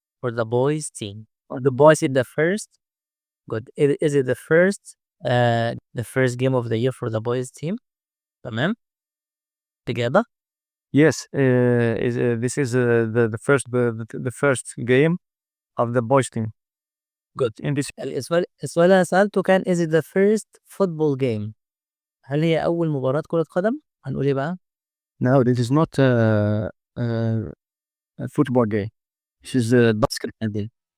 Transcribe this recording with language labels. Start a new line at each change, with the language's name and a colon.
English: For the boys team. Or the boys is the first. Good. Is it the first game of the year for the boys team؟
Arabic: تمام؟ الإجابة؟
English: Yes. This is the first game of the boys team. good. in this.
Arabic: السؤال اللي أنا سألته كان
English: is it the first football game؟
Arabic: هل هي أول مباراة كرة قدم؟ هنقول إيه بقى؟
English: No, this is not a football game. This is a basketball game.